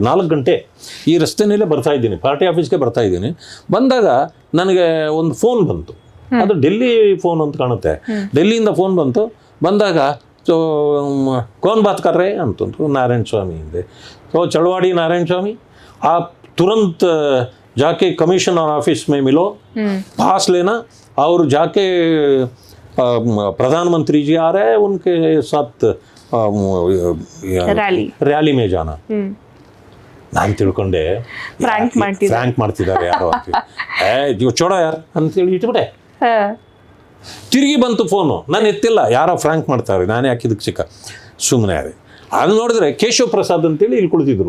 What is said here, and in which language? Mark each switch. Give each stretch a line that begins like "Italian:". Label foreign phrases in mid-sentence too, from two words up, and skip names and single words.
Kannada: 4 ಗಂಟೆ ಈ ರಸ್ತೆಯಲ್ಲೇ ಬರ್ತಾ ಇದ್ದೀನಿ, ಪಾರ್ಟಿ ಆಫೀಸ್ಗೆ ಬರ್ತಾ ಇದ್ದೀನಿ. ಬಂದಾಗ ನನಗೆ ಒಂದು ಫೋನ್ ಬಂತು. ಅದು ಡೆಲ್ಲಿ ಫೋನ್ ಅಂತ ಕಾಣುತ್ತೆ. ಡೆಲ್ಲಿಯಿಂದ ಫೋನ್ ಬಂತು. ಬಂದಾಗ
Hindi: कौन बात कर रहे
Kannada: ಅಂತಂದ್ರು. ನಾರಾಯಣ ಸ್ವಾಮಿ ಹಿಂದೆ. ಚಳವಾಡಿ ನಾರಾಯಣ ಸ್ವಾಮಿ,
Hindi: आप तुरंत जाके कमिश्नर ऑफिस में मिलो, पास लेना, और जाके प्रधानमंत्री जी आ रहे हैं, उनके साथ रैली में जाना.
Kannada: ನಾನು ತಿಳ್ಕೊಂಡೆ ಫ್ರ್ಯಾಂಕ್ ಮಾಡ್ತಿದ್ದಾರೆ ಯಾರೋ. ಚೋಡ ಯಾರು ಅಂತೇಳಿ ಇಟ್ಬಿಟ್ಟೆ. ತಿರುಗಿ ಬಂತು ಫೋನು, ನಾನು ಎತ್ತಿಲ್ಲ. ಯಾರೋ ಫ್ರ್ಯಾಂಕ್ ಮಾಡ್ತಾರೆ, ನಾನೇ ಹಾಕಿದಕ್ಕೆ ಸಿಕ್ಕ ಸುಮ್ಮನೆ ಅದೇ. ಅದು ನೋಡಿದ್ರೆ ಕೇಶವ್ ಪ್ರಸಾದ್ ಅಂತೇಳಿ ಇಲ್ಲಿ ಕುಳಿತಿದ್ರು.